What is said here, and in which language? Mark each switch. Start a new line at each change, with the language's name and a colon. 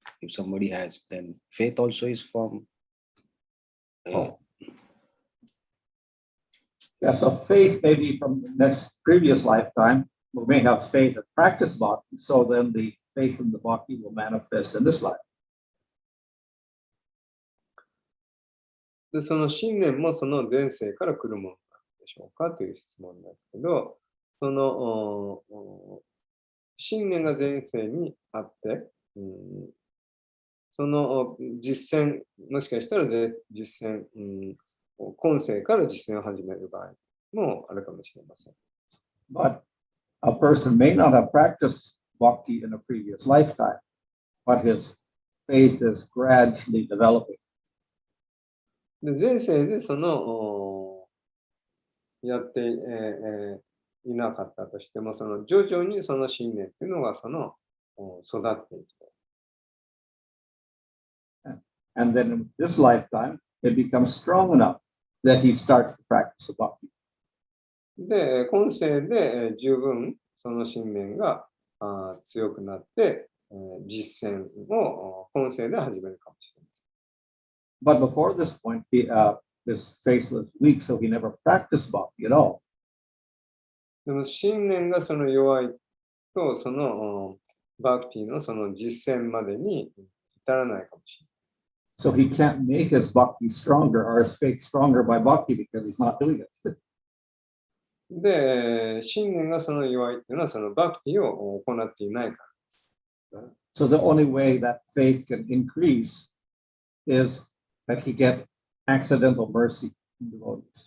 English: If somebody has, then faith also is from. Yeah, so faith may be from the next previous lifetime. We may have faith and practice bhakti, so then the faith in the bhakti will manifest in this life.
Japanese: で、その信念もその前世から来るものなんでしょうかという質問なんですけど、その信念が前世にあって、その実践、もしかしたら実践、今世から実践を始める場合もあるかもしれません。
English: But a person may not have practiced bhakti in a previous lifetime, but his faith is gradually developing.
Japanese: で前世でそのやっていなかったとしても、その徐々にその信念っていうのがその育っていく。
English: And then in this lifetime, it becomes strong enough that he starts the practice of bhakti.
Japanese: で、今世で十分その信念が強くなって、実践を今世で始めるかもしれない。
English: But before this point, his faith was weak, so he never practiced bhakti at all.
Japanese: でも信念がその弱いと、そのバクティのその実践までに至らないかもしれない。
English: So he can't make his bhakti stronger or his faith stronger by bhakti because he's not doing it.
Japanese: で、信念がその弱いっていうのはそのバクティを行っていないから。
English: So the only way that faith can increase is that he gets accidental mercy from devotees.